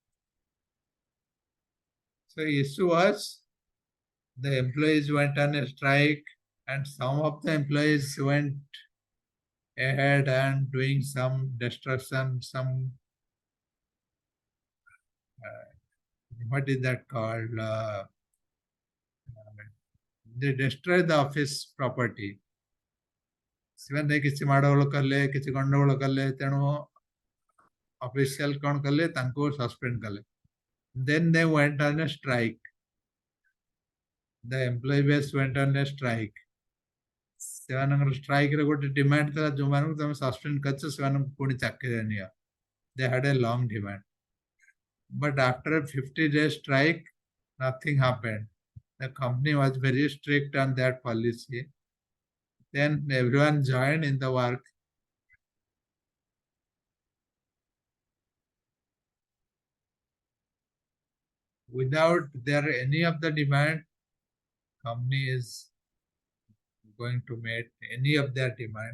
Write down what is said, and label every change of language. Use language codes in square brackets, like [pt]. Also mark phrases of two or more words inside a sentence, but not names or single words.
[en] So the issue was the employees went on a strike, and some of the employees went ahead and doing some destruction, some what is that called? They destroy the office property. [or] ସେମାନେ କିଛି ମାଡ଼ଗୋଳ କଲେ, କିଛି ଗଣ୍ଡଗୋଳ କଲେ, ତେଣୁ ଅଫିସିଆଲ କ'ଣ କଲେ, ତାଙ୍କୁ ସସ୍ପେଣ୍ଡ କଲେ. [en] Then they went on a strike. The employee base went on a strike. [or] ସେମାନଙ୍କର ଷ୍ଟ୍ରାଇକ୍ ରେ ଗୋଟେ ଡିମାଣ୍ଡ ଥିଲା, ଯୋଉମାନଙ୍କୁ ତମେ ସସ୍ପେଣ୍ଡ କରିଛ ସେମାନଙ୍କୁ ପୁଣି ଚାକିରିରେ ନିଅ. [en] They had a long demand. But after a 50-day strike, nothing happened. The company was very strict on that policy. Then everyone joined in the work. Without there any of the demand, company is going to meet any of their demand.